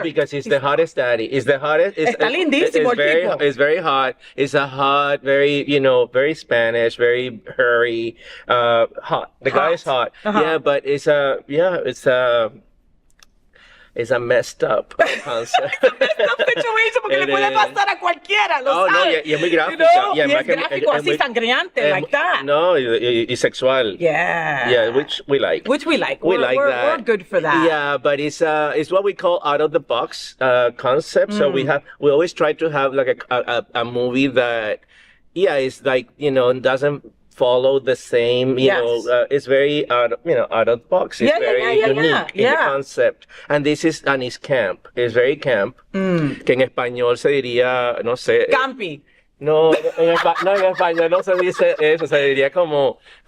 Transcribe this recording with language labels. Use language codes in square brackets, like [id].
[en] No, because he's the hottest daddy. It's the hottest. [es] Está lindísimo el tipo. [en] It's very hot. It's a hot, very, very Spanish, very hairy, hot. The guy is hot. Uh-huh. Yeah, but it's a messed up concept. [es] situation porque le puede pasar a cualquiera, lo no, sabes. y es muy gráfico. Y es gráfico, así sangriante, [en] like that. [es] No, y sexual. [en] Yeah. Yeah, which we like. We like that. We're good for that. Yeah, but it's what we call out of the box concept. So we always try to have like a movie that, is like, doesn't follow the same, it's very out of the box. It's very unique in the concept. And it's camp. It's very camp. [es] Que en español se diría, no sé. Campi. No, en español no se dice eso, se diría como